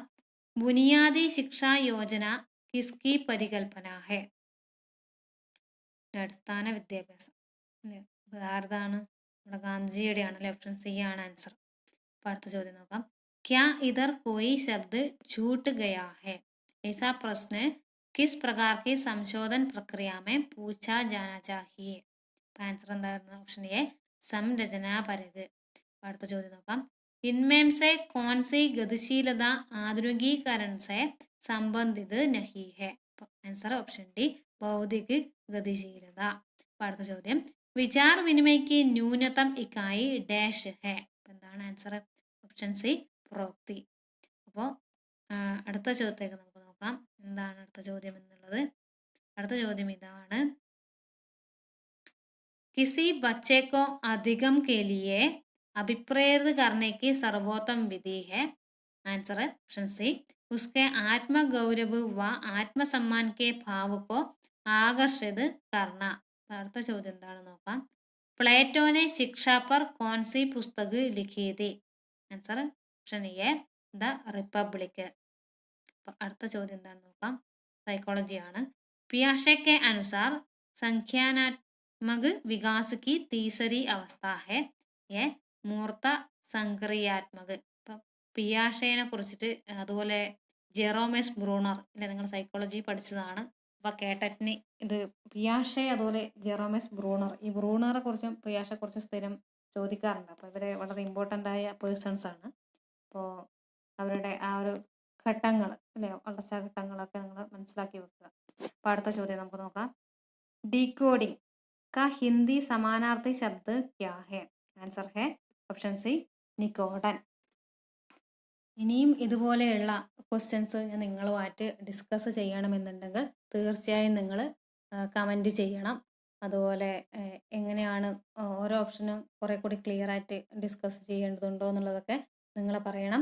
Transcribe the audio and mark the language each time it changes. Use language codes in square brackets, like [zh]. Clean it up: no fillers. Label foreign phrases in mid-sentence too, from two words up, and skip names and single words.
[hi] बुनियादी शिक्षा योजना किसकी परिकल्पना है? [ml] അടിസ്ഥാന വിദ്യാഭ്യാസം അല്ലേ? ആരുതാണ്? നമ്മുടെ ഗാന്ധിജിയുടെ ആണ് അല്ലേ? [en] option C [ml] ആണ് ആൻസർ. അപ്പോൾ അടുത്ത ചോദ്യം നോക്കാം. [hi] क्या इधर कोई शब्द छूट गया है? ऐसा प्रश्न किस प्रकार की संशोधन प्रक्रिया में पूछा जाना चाहिए? [ml] ആൻസർ എന്തായിരുന്നു? [en] option A [ml] സംരചനാപരക്. അടുത്ത ചോദ്യം നോക്കാം. [hi] इनमें से कौन सी गतिशीलता आधुनिकीकरण से संबंधित नहीं है? [en] answer option D [hi] बौद्धिक गतिशीलता. [ml] അടുത്ത ചോദ്യം. [hi] विचार विनिमय की न्यूनतम इकाई डैश है? [ml] എന്താണ് ആൻസർ? [en] option C [ml] പ്രോക്തി. അപ്പോൾ അടുത്ത ചോദ്യത്തേക്ക് നമുക്ക് നോക്കാം. എന്താണ് അടുത്ത ചോദ്യം എന്നുള്ളത്? അടുത്ത ചോദ്യം ഇതാണ്. [hi] किसी बच्चे को अधिगम के लिए अभिप्रेरित करने की सर्वोत्तम विधि है? आंसर है [en] option C [hi] उसके आत्मगौरव व आत्मसम्मान के भाव को आकर्षित करना. [ml] അടുത്ത ചോദ്യം എന്താണെന്ന് നോക്കാം. [hi] प्लेटो ने शिक्षा पर कौन सी पुस्तक लिखी थी? [en] answer option A [hi] द रिपब्लिक. [ml] അടുത്ത ചോദ്യം എന്താണെന്ന് നോക്കാം. സൈക്കോളജി ആണ്. [hi] पियाजे के अनुसार संज्ञानात्मक विकास की तीसरी अवस्था है ये मूर्त संक्रियात्मक. [ml] ഇപ്പം പിയാഷേനെ കുറിച്ചിട്ട് അതുപോലെ ജെറോമെസ് ബ്രൂണർ അല്ലെ? നിങ്ങൾ സൈക്കോളജി പഠിച്ചതാണ്. അപ്പോൾ കേട്ടറ്റിന് ഇത് പിയാഷെ അതുപോലെ ജെറോമെസ് ബ്രൂണർ, ഈ ബ്രൂണറെ കുറിച്ചും പിയാഷെ കുറിച്ചും സ്ഥിരം ചോദിക്കാറുണ്ട്. അപ്പോൾ ഇവരെ വളരെ ഇമ്പോർട്ടൻ്റ് ആയ പേഴ്സൺസ് ആണ്. അപ്പോൾ അവരുടെ ആ ഒരു ഘട്ടങ്ങൾ അല്ലെ, വളർച്ചാ ഘട്ടങ്ങളൊക്കെ നിങ്ങൾ മനസ്സിലാക്കി വെക്കുക. അപ്പോൾ അടുത്ത ചോദ്യം നമുക്ക് നോക്കാം. [hi] ഡീകോഡിംഗ് का हिंदी समानार्थी शब्द क्या है? आंसर है [en] option C [hi] നിക്കോഡൻ. [ml] ഇനിയും ഇതുപോലെയുള്ള ക്വസ്റ്റ്യൻസ് ഞാൻ നിങ്ങളുമായിട്ട് ഡിസ്കസ് ചെയ്യണമെന്നുണ്ടെങ്കിൽ തീർച്ചയായും നിങ്ങൾ കമൻറ്റ് ചെയ്യണം. അതുപോലെ എങ്ങനെയാണ് ഓരോ ഓപ്ഷനും കുറെ കൂടി ക്ലിയർ ആയിട്ട് ഡിസ്കസ് ചെയ്യേണ്ടതുണ്ടോ എന്നുള്ളതൊക്കെ നിങ്ങൾ പറയണം.